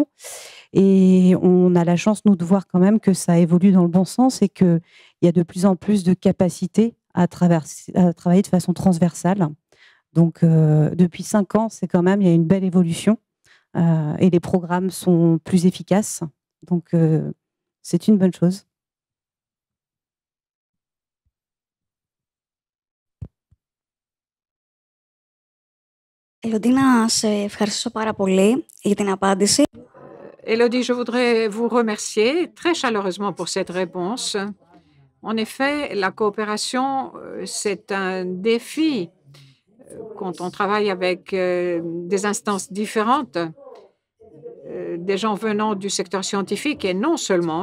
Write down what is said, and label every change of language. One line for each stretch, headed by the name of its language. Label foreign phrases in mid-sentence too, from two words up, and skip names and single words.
French: Et on a la chance, nous, de voir quand même que ça évolue dans le bon sens et qu'il y a de plus en plus de capacités à travailler de façon transversale. Donc, depuis 5 ans, c'est quand même, il y a une belle évolution et les programmes sont plus efficaces. Donc, c'est une bonne chose.
Greek: Ελοντή, να σε ευχαριστήσω πάρα πολύ για την απάντηση.
French: Élodie, je voudrais vous remercier très chaleureusement pour cette réponse. En effet, la coopération, c'est un défi quand on travaille avec des instances différentes, des gens venant du secteur scientifique et non seulement.